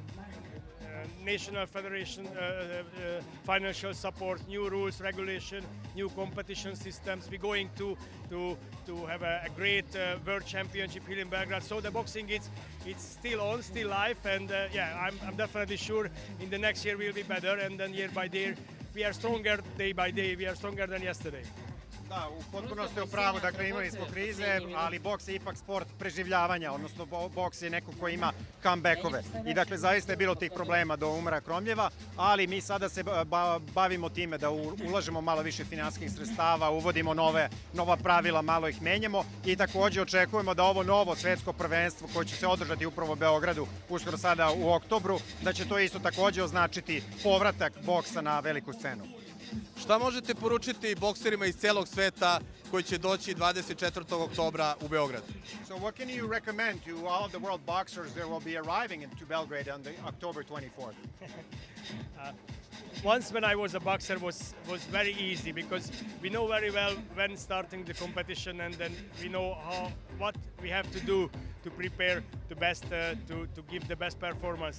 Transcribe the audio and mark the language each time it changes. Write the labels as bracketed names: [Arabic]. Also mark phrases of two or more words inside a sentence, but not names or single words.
[English] National federation, financial support, new rules, regulation, new competition systems. We're going to have a great world championship here in Belgrade. So the boxing it's still on, still live, and yeah, I'm definitely sure in the next year we'll be better, and then year by year we are stronger day by day. We are stronger than yesterday. [Serbian] Da, u potpunosti je u pravu, dakle imali smo krize, ali boks je ipak sport preživljavanja, odnosno boks je neko ko ima comebackove. I dakle zaista je bilo tih problema do Umara Kremljeva, ali mi sada se bavimo time da ulažemo malo više finansijskih sredstava, uvodimo nova pravila, malo ih menjamo i takođe očekujemo da ovo novo svetsko prvenstvo koje će se održati upravo u Beogradu uskoro sada u oktobru, da će to isto takođe označiti povratak boksa na veliku scenu. Šta možete poručiti bokserima iz celog sveta koji će doći 24. oktobra u Beograd? [English] So what can you recommend to all the world boxers that will be arriving into Belgrade on the October 24th? Once when I was a boxer was very easy because we know very well when starting the competition, and then we know what we have to do to prepare the best, to give the best performance.